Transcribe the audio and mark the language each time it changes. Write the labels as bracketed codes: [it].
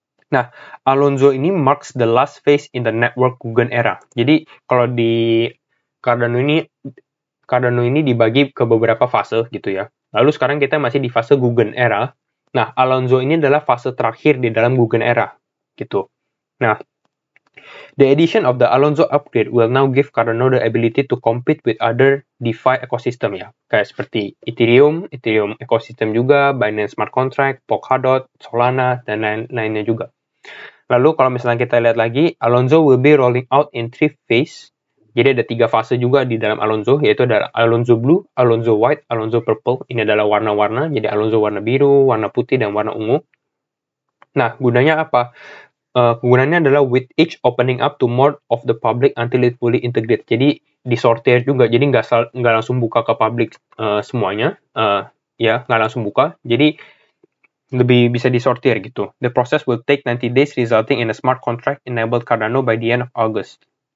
[en] Nah, Alonso ini marks the last phase in the network Guggen era. [id] Jadi kalau di Cardano ini dibagi ke beberapa fase gitu ya. Lalu sekarang kita masih di fase Guggen era. Nah, Alonso ini adalah fase terakhir di dalam Guggen era gitu. [en] Nah, the addition of the Alonso upgrade will now give Cardano the ability to compete with other DeFi ecosystem ya. [id] Kayak seperti Ethereum ecosystem juga, Binance Smart Contract, Polkadot, Solana, dan lain-lainnya juga. Lalu kalau misalnya kita lihat lagi, [en] Alonso will be rolling out in 3 phase. [id] Jadi ada 3 fase juga di dalam Alonso, yaitu ada Alonso Blue, Alonso White, Alonso Purple. Ini adalah warna-warna, jadi Alonso warna biru, warna putih, dan warna ungu. Nah, gunanya apa? Kegunaannya adalah [en] with each opening up to more of the public until it fully integrate. [id] Jadi disortir juga, jadi nggak langsung buka ke publik semuanya, ya nggak langsung buka. Jadi lebih bisa disortir gitu. [en] The process will take 90 days resulting in a smart contract enabled Cardano by the end of August.